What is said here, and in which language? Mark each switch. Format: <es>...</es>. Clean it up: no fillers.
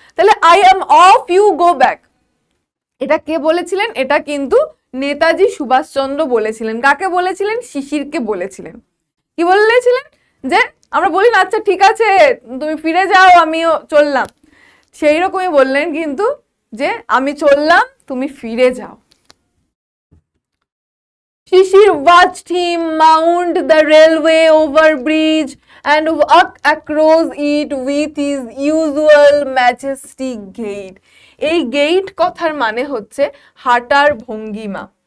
<bn>তাহলে</bn> <en>I am of you go back,</en> <bn>এটা কে বলেছিলেন, এটা কিন্তু নেতাজি সুভাষচন্দ্র বলেছিলেন। কাকে বলেছিলেন, শিশিরকে বলেছিলেন। কি বলেছিলেন, যে আমরা বলি না আচ্ছা ঠিক আছে তুমি ফিরে যাও আমিও চললাম, সেই রকমই বললেন কিন্তু, যে আমি চললাম তুমি ফিরে যাও।</bn> <en>Shishir watched him mount the railway overbridge and walk across it with his usual majestic gait.</en> <bn>এই গেইট কথার মানে হচ্ছে হাঁটার ভঙ্গিমা।</bn>